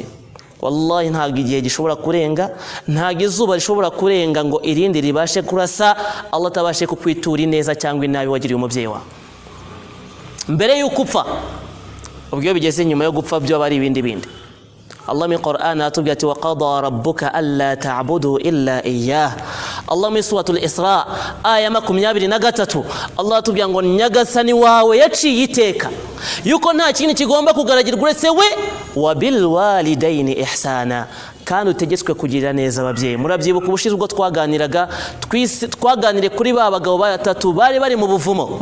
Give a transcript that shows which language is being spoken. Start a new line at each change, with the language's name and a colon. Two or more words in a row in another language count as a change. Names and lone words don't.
Kinyarwanda: Wallahi ntabwo igihe gishobora kurenga, ntabwo izuba rishobora kurenga ngo irindi ribashe kurasa Allah tabashe kukwitura neza cyangwa inabi wagiriye umubyeyi wawe mbere y'uko upfa. Ubwo bigeze nyuma yo gupfa byo bari ibindi. Allah mu Qur'an atubwira ati
Arabic: وقضى ربك ألا تعبدوا إلا إياه.
Kinyarwanda: Allah mu suratul Isra aya 23 Allah atubwira ngo nyagasani wawe yaciye iteka yuko nta kintu kigomba kugaragirwa uretse we,
Arabic: وبالوالدين إحسانا,
Kinyarwanda: kandi utegetswe kugirira neza ababyeyi. Murabyibuka ubushize ubwo twaganire kuri ba bagabo batatu bari bari mu buvumo.